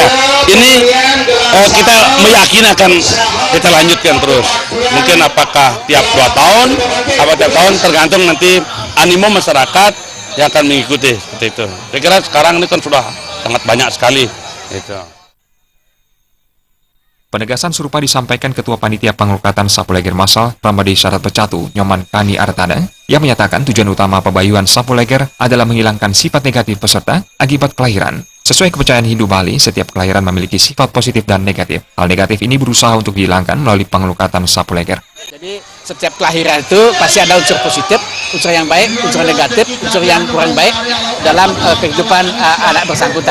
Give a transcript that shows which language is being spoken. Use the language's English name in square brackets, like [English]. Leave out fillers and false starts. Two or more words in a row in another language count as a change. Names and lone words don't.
[Indonesian] Ini kita meyakini akan kita lanjutkan terus. Mungkin apakah tiap 2 tahun, apa tiap tahun tergantung nanti animo masyarakat yang akan mengikuti seperti itu. Saya kira sekarang ini kan sudah sangat banyak sekali. Itu. Penegasan serupa disampaikan Ketua Panitia Pengelukatan Sapu Leger Massal Krama Desa Adat Pecatu, Nyoman Kani Artada, yang menyatakan tujuan utama pebayuan sapu leger adalah menghilangkan sifat negatif peserta akibat kelahiran. Sesuai kepercayaan Hindu Bali, setiap kelahiran memiliki sifat positif dan negatif. Hal negatif ini berusaha untuk dihilangkan melalui pengelukatan sapu leger. Jadi setiap kelahiran itu pasti ada unsur positif, unsur yang baik, unsur negatif, unsur yang kurang baik dalam kehidupan anak bersangkutan.